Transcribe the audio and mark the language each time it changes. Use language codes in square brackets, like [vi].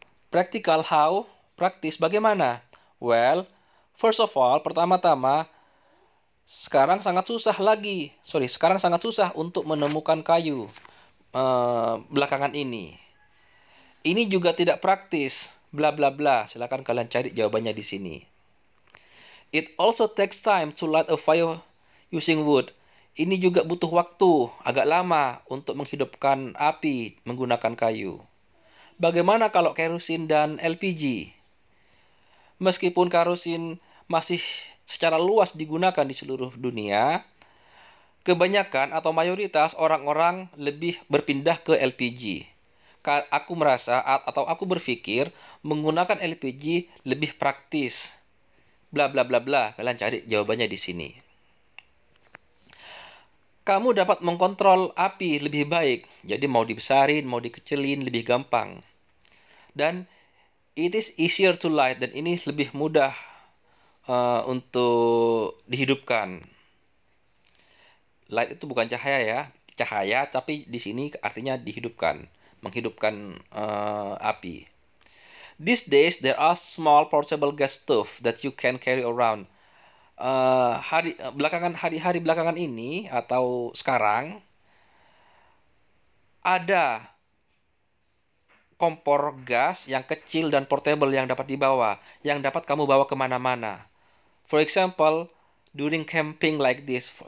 [en] Practical how? [id] Praktis bagaimana? [en] Well, first of all, [id] pertama-tama, sekarang sangat susah untuk menemukan kayu belakangan ini. Ini juga tidak praktis, bla bla bla. Silakan kalian cari jawabannya di sini. [en] It also takes time to light a fire using wood. [id] Ini juga butuh waktu, agak lama untuk menghidupkan api menggunakan kayu. Bagaimana kalau kerosin dan LPG? Meskipun kerosin masih secara luas digunakan di seluruh dunia, kebanyakan atau mayoritas orang-orang lebih berpindah ke LPG. Aku merasa atau aku berpikir menggunakan LPG lebih praktis. Bla bla bla bla. Kalian cari jawabannya di sini. Kamu dapat mengkontrol api lebih baik. Jadi mau dibesarin, mau dikecilin lebih gampang. Dan [en] it is easier to light, [id] dan ini lebih mudah untuk dihidupkan. Light itu bukan cahaya ya, cahaya, tapi di sini artinya dihidupkan, menghidupkan api. [en] These days there are small portable gas stove that you can carry around. [id] Hari-hari belakangan ini atau sekarang ada kompor gas yang kecil dan portable yang dapat dibawa, yang dapat kamu bawa kemana-mana. [en] For example, during camping like this.